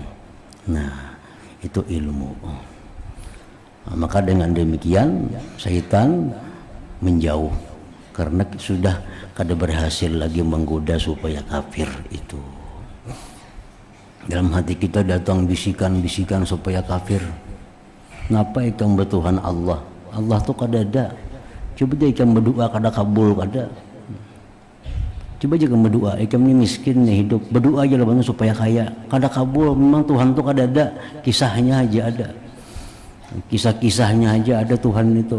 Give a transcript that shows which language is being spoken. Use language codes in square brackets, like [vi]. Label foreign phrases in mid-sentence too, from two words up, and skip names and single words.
[id] Nah, itu ilmu. Maka dengan demikian syaitan menjauh, karena sudah kada berhasil lagi menggoda supaya kafir itu. Dalam hati kita datang bisikan-bisikan supaya kafir. [bjn] Napa ikam bertuhan Allah? Allah tuh kada ada. Coba dia ikam berdoa kada kabul kada. [id] Coba aja kamu berdoa, [bjn] ikam ini miskin nih hidup, berdoa aja lah supaya kaya, kada kabul. Memang Tuhan tuh kada ada, kisahnya aja ada, kisah-kisahnya aja ada Tuhan itu.